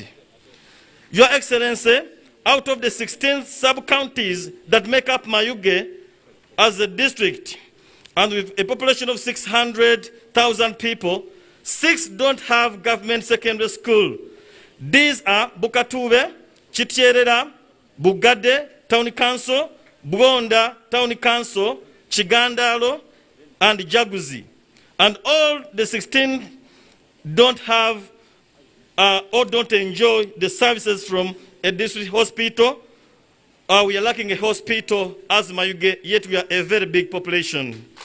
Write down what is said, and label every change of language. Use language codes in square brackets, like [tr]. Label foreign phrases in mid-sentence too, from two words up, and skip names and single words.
[en] Your Excellency, out of the 16 sub-counties that make up Mayuge as a district, and with a population of 600,000 people, 6 don't have government secondary school. These are Bukatube, Chitierera, Bugade, Town Council, Bwonda, Town Council, Chigandalo, and Jaguzi. And all the 16 don't have or don't enjoy the services from a district hospital. We are lacking a hospital as Mayuge, yet we are a very big population.